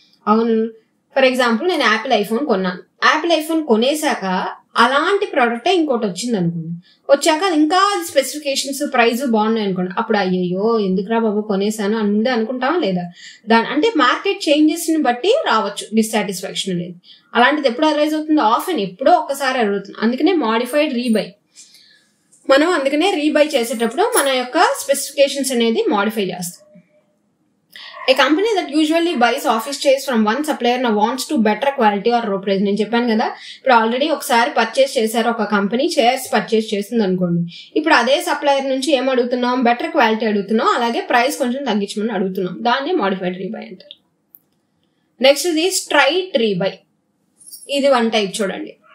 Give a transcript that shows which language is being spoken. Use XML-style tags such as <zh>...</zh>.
<te>అవును, for example నేను Apple iPhone కొన్నాను, యాపిల్ ఐఫోన్ కొనేసాక అలాంటి ప్రోడక్టే ఇంకోటి వచ్చింది అనుకోండి, వచ్చాక ఇంకా స్పెసిఫికేషన్స్ ప్రైస్ బాగున్నాయి అనుకోండి, అప్పుడు అయ్యో ఎందుకురా బాబు కొనేసాను అని ముందే అనుకుంటామా లేదా. అంటే మార్కెట్ చేంజెస్ ని బట్టి రావచ్చు డిస్సాటిస్ఫాక్షన్ అనేది. అలాంటిది ఎప్పుడు అరైజ్ అవుతుంది, ఆఫెన్ ఎప్పుడో ఒక్కసారి అడుగుతుంది. అందుకనే మాడిఫైడ్ రీబై, మనం అందుకనే రీబై చేసేటప్పుడు మన యొక్క స్పెసిఫికేషన్స్ అనేది మాడిఫై చేస్తాం.</te> <en>A company that usually buys office chairs from one supplier now wants to better quality or low price.</en> <te>నేను చెప్పాను కదా, ఇప్పుడు ఆల్రెడీ ఒకసారి పర్చేస్ చేశారు, ఒక కంపెనీ చైర్స్ పర్చేస్ చేసింది అనుకోండి, ఇప్పుడు అదే సప్లయర్ నుంచి ఏం అడుగుతున్నాం, బెటర్ క్వాలిటీ అడుగుతున్నాం, అలాగే ప్రైస్ కొంచెం తగ్గించమని అడుగుతున్నాం, దాన్ని మాడిఫైడ్ రీబై అంటారు. నెక్స్ట్ ఇది స్ట్రైట్ రీబై, ఇది వన్ టైప్ చూడండి.</te>